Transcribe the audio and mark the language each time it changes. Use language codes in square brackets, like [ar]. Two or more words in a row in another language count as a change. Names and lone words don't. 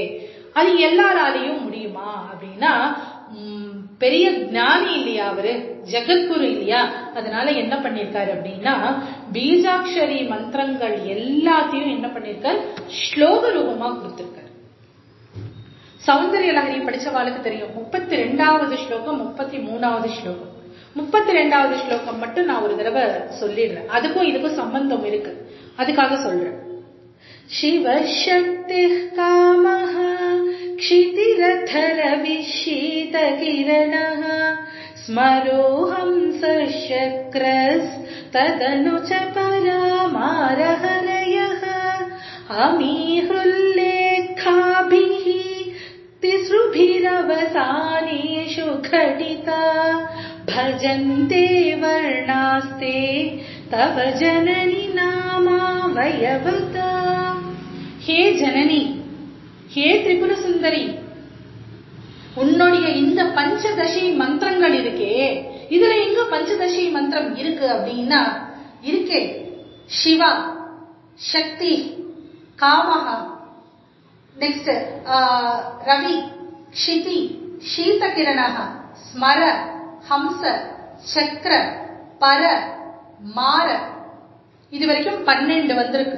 [ta] அது எல்லாராலையும் முடியுமா அப்படின்னா பெரிய ஞானி இல்லையா அவரு, ஜெகத்குரு இல்லையா, அதனால என்ன பண்ணிருக்காரு அப்படின்னா பீஜாட்சரி மந்திரங்கள் எல்லாத்தையும் என்ன பண்ணிருக்காரு ஸ்லோக ரூபமா கொடுத்திருக்காரு. சௌந்தர்ய லஹரி படிச்சவாளுக்கு தெரியும், 32வது ஸ்லோகம் 33வது ஸ்லோகம். 32வது ஸ்லோகம் மட்டும் நான் ஒரு தடவை சொல்லிடுறேன், அதுக்கும் இதுக்கும் சம்பந்தம் இருக்கு, அதுக்காக சொல்றேன். [sa] शिवशक्ति कामः क्षितिरथर विशीत किरणः स्मरोऽहं सशक्रस्तदनु च परामारहरयः अमीहृल्लेखाभिः तिसृभिरवसानेषु घटिता भजन्ते वर्णास्ते तव जननि नामा वयवता। हे जननि, हे त्रिपुर सुन्दरि, [ta] உன்னுடைய இந்த பஞ்சதசி மந்திரங்கள் இருக்கே, இதுல எங்க பஞ்சதசி மந்திரம் இருக்கு அப்படின்னா இருக்கே. சிவா, சக்தி, காமஹா, நெக்ஸ்ட் ரவி, க்ஷிதி, சீதகிரணஹ, ஸ்மர, ஹம்ச, சக்ர, பர, மார, இது வரைக்கும் 12 வந்திருக்கு.